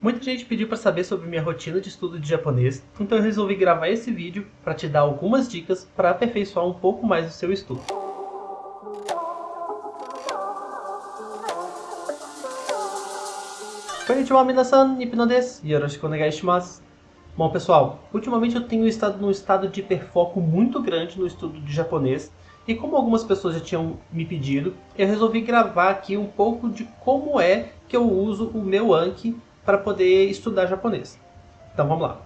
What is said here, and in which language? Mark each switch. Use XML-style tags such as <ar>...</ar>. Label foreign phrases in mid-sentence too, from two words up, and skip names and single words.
<pt>Muita gente pediu para saber sobre minha rotina de estudo de japonês, então eu resolvi gravar esse vídeo para te dar algumas dicas para aperfeiçoar um pouco mais o seu estudo.</pt> <ja>こんにちは皆さん、Ipnoです、よろしくお願いします.</ja> <pt>Bom pessoal, ultimamente eu tenho estado num estado de hiperfoco muito grande no estudo de japonês, e como algumas pessoas já tinham me pedido, eu resolvi gravar aqui um pouco de como é que eu uso o meu Anki para poder estudar japonês. Então vamos lá.</pt>